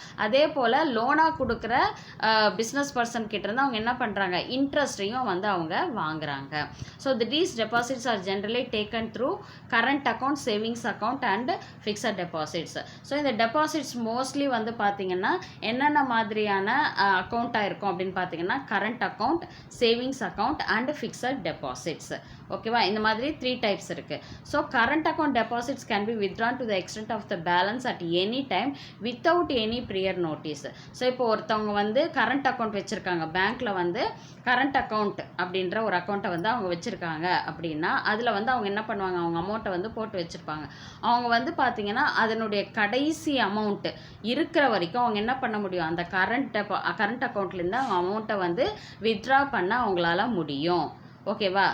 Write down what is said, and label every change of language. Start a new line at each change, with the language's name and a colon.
Tamil: அதே போல் லோனாக கொடுக்குற business person கிட்டேருந்து அவங்க என்ன பண்ணுறாங்க, இன்ட்ரெஸ்ட்டையும் வந்து அவங்க வாங்குறாங்க.
English: So these deposits are generally taken through current account, savings account and fixed deposits.
Tamil: So இந்த டெபாசிட்ஸ் மோஸ்ட்லி வந்து பார்த்திங்கன்னா என்னென்ன மாதிரியான அக்கௌண்ட்டாக இருக்கும் அப்படின்னு பார்த்தீங்கன்னா, current account, savings account and fixed deposits. ஓகேவா, இந்த மாதிரி 3 டைப்ஸ் இருக்குது.
English: So current account deposits can be withdrawn to the extent of the balance at any time without any prior notice.
Tamil: So இப்போ ஒருத்தவங்க வந்து கரண்ட் அக்கௌண்ட் வச்சுருக்காங்க, பேங்க்கில் வந்து கரண்ட் அக்கௌண்ட் அப்படின்ற ஒரு அக்கௌண்ட்டை வந்து அவங்க வச்சுருக்காங்க அப்படின்னா, அதில் வந்து அவங்க என்ன பண்ணுவாங்க, அவங்க அமௌண்ட்டை வந்து போட்டு வச்சுருப்பாங்க. அவங்க வந்து பார்த்திங்கன்னா அதனுடைய கடைசி அமௌண்ட்டு இருக்கிற வரைக்கும் அவங்க என்ன பண்ண முடியும், அந்த கரண்ட் அக்கௌண்ட்லேருந்து அவங்க அமௌண்ட்டை வந்து வித்ட்ரா பண்ண அவங்களால முடியும். ஓகேவா.